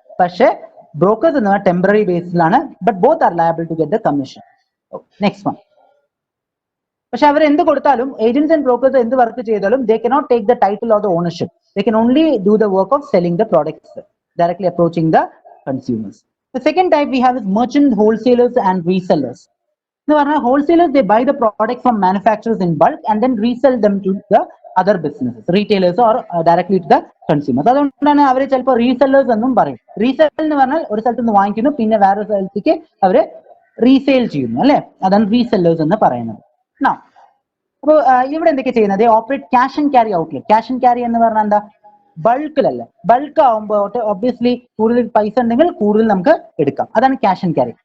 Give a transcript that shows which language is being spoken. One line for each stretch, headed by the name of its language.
Malayalam: പക്ഷേ ബ്രോക്കേഴ്സ് എന്ന് പറഞ്ഞാൽ temporary ബേസിസിലാണ്.
English: But both are liable to get the commission. Next one.
Malayalam: പക്ഷെ അവർ എന്ത് കൊടുത്താലും,
English: Agents and brokers എന്ത് work ചെയ്താലും, they cannot take the title or the ownership. They can only do the work of selling the products directly approaching the consumers. The second type we have is merchant wholesalers and resellers.
Malayalam: എന്ന് പറഞ്ഞാൽ
English: wholesalers, they buy the product from manufacturers in bulk and then resell them to the other businesses, retailers or directly to the consumers.
Malayalam: അതുകൊണ്ടാണ് അവർ ചിലപ്പോൾ resellers എന്നും പറയും. Resell എന്ന് പറഞ്ഞാൽ ഒരു സ്ഥലത്ത് നിന്ന് വാങ്ങിക്കുന്നു, പിന്നെ വേറെ സ്ഥലത്തേക്ക് അവര് റീസെയിൽ ചെയ്യുന്നു അല്ലെ, അതാണ് റീസെല്ലേഴ്സ് എന്ന് പറയുന്നത്. അപ്പോൾ ഇവിടെ എന്തൊക്കെ ചെയ്യുന്നത്?
English: Operate cash and carry outlet.
Malayalam: Cash and carry എന്ന് പറഞ്ഞാൽ എന്താ? ബൾക്കിലല്ല, ബൾക്ക് ആവുമ്പോൾ ഒബ്വിയസ്ലി കൂടുതൽ പൈസ ഉണ്ടെങ്കിൽ കൂടുതൽ നമുക്ക് എടുക്കാം, അതാണ് ക്യാഷ് ആൻഡ് ക്യാരി.